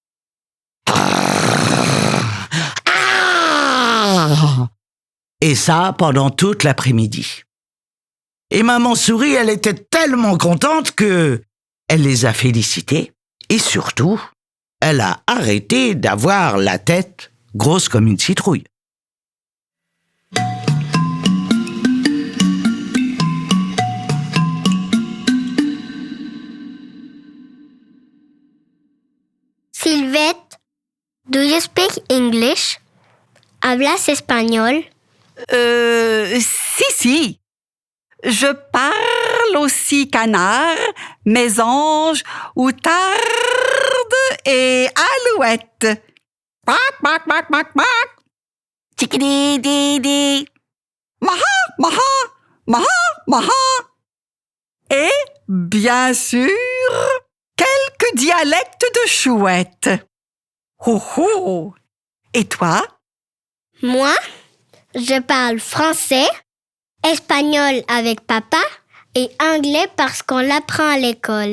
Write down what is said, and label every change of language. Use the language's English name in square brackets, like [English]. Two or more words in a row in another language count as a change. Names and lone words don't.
[French] Ah. Et ça pendant toute l'après-midi. Et maman souris, elle était tellement contente que elle les a félicités. Et surtout, elle a arrêté d'avoir la tête grosse comme une citrouille. [English] Sylvette, do you speak English? [Spanish] ¿Hablas espagnol? [French] Si. Je parle aussi canard, mésange, outarde et alouette. Quack, quack, quack, quack, quack. Tchikidi-di-di. Maha, maha, maha, maha. Et, bien sûr, quelques dialectes de chouette. Ho, ho. Et toi? Moi, je parle français, espagnol avec papa et anglais parce qu'on l'apprend à l'école.